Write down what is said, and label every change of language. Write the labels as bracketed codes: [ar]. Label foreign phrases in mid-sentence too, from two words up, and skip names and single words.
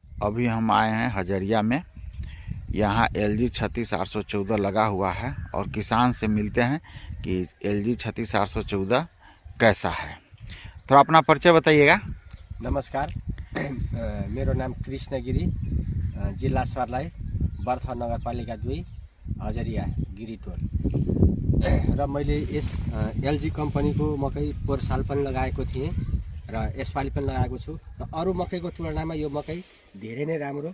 [hi] अभी हम आए हैं हजरिया में। यहाँ LG 36814 लगा हुआ है और किसान से मिलते हैं कि LG 36814 कैसा है। थोड़ा अपना परिचय बताइएगा। [ne] नमस्कार, मेरो नाम कृष्ण गिरी, जिल्ला सर्लाही, बर्था नगरपालिका 2, हजरिया गिरीटोल। र मैले यस LG कम्पनीको मकै पोहोर साल पनि लगाएको थिएँ र यसपालि पनि लगाएको छु र अरू मकैको तुलनामा यो मकै धेरै नै राम्रो।